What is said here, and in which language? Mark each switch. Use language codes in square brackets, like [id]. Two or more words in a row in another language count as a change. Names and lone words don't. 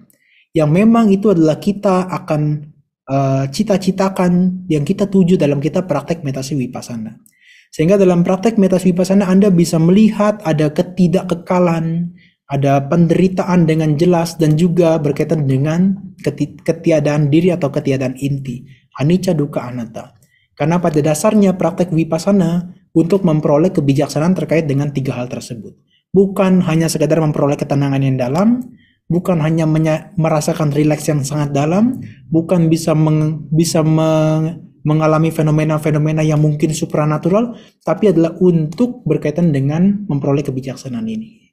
[id] Yang memang itu adalah kita akan cita-citakan, yang kita tuju dalam kita praktek meditasi vipassana. Sehingga dalam praktek meditasi vipassana Anda bisa melihat ada ketidakkekalan, ada penderitaan dengan jelas, dan juga berkaitan dengan ketiadaan diri atau ketiadaan inti. [pi] Anicca, dukkha, anatta. [id] Karena pada dasarnya praktek vipassana untuk memperoleh kebijaksanaan terkait dengan 3 hal tersebut. Bukan hanya sekadar memperoleh ketenangan yang dalam, bukan hanya merasakan rileks yang sangat dalam, bukan bisa mengalami fenomena-fenomena yang mungkin supranatural, tapi adalah untuk berkaitan dengan memperoleh kebijaksanaan ini.